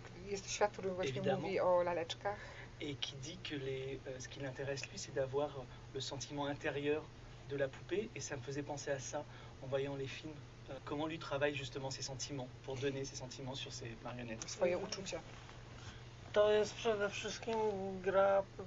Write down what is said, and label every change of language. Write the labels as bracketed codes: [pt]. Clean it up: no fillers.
[pl] Jest świat, w którym właśnie mówi o laleczkach. [fr] Et qui dit que ce qui l'intéresse lui, c'est d'avoir le sentiment intérieur de la poupée. Et ça me faisait penser à ça en voyant les films. Comment lui travaille justement ses sentiments pour donner ses sentiments sur ses marionnettes. [pl] Swoje uczucia. To jest przede wszystkim gra.